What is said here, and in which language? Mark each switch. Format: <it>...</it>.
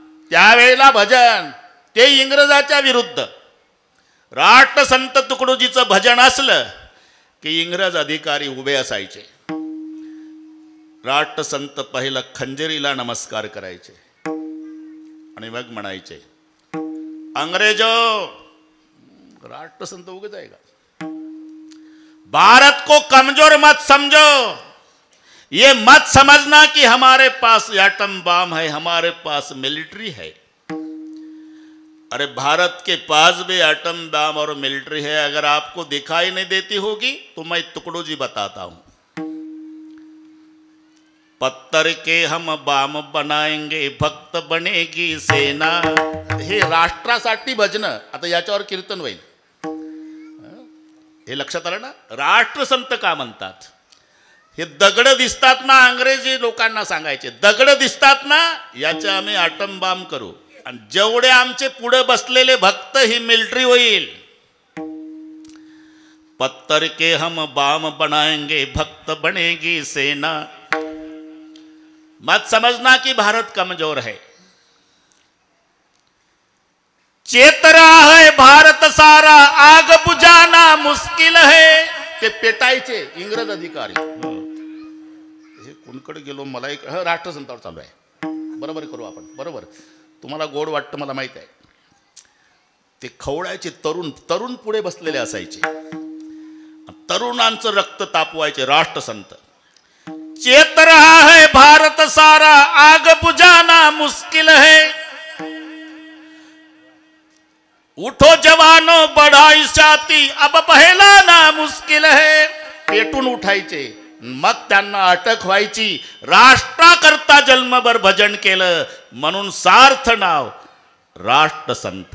<mr>त्यावेळेला भजन ते इंग्रजाच्या विरुद्ध. राष्ट्रसंत तुकडोजीचं भजन असलं की इंग्रज अधिकारी उभे असायचे. राष्ट्रसंत पहिला खंजरीला नमस्कार करायचे आणि मग म्हणायचे, अंग्रेजो. राष्ट्रसंत उगत आहे का?</mr> <hi>भारत को कमजोर मत समझो, ये मत समझना कि हमारे पास एटम बम है, हमारे पास मिलिट्री है. अरे भारत के पास भी एटम बम और मिलिट्री है. अगर आपको दिखाई नहीं देती होगी तो मैं तुकडोजी बताता हूं. पत्थर के हम बाम बनाएंगे, भक्त बनेगी सेना.</hi> <mr>हे राष्ट्रासाठी भजन. आता याच्यावर कीर्तन होईल. हे लक्षात आलं ना? राष्ट्रसंत का म्हणतात? हे दगड दिसतात ना, अंग्रेजी लोकांना सांगायचे, दगड दिसतात ना, याचे आम्ही आटम बाम करू आणि जेवढे आमचे पुढे बसलेले भक्त ही मिलिटरी होईल.</mr> <hi>पत्थर के हम बाम बनाएंगे, भक्त बनेगी सेना. मत समझना कि भारत कमजोर है. चेत रहा है भारत सारा, आग बुझाना मुश्किल है.</hi> <mr>ते पेटायचे इंग्रज अधिकारी. हे कोणकडे गेलो मला एक राष्ट्रसंतावर चालू आहे. बरोबर करू आपण. बरोबर तुम्हाला गोड वाटतं मला माहित आहे. ते खवळायचे तरुण तरुण पुढे बसलेले असायचे. तरुणांचं रक्त तापवायचे राष्ट्रसंत.</mr> <hi>चेत रहा है भारत सारा आग बुझाना मुश्किल है. उठो जवानो बढ़ाई छाती अब पहलाना मुश्किल है.</hi> <mr>पेटून उठायचे. मग त्यांना अटक व्हायची. राष्ट्राकरता जन्मभर भजन केलं म्हणून सार्थ नाव राष्ट्रसंत.</mr>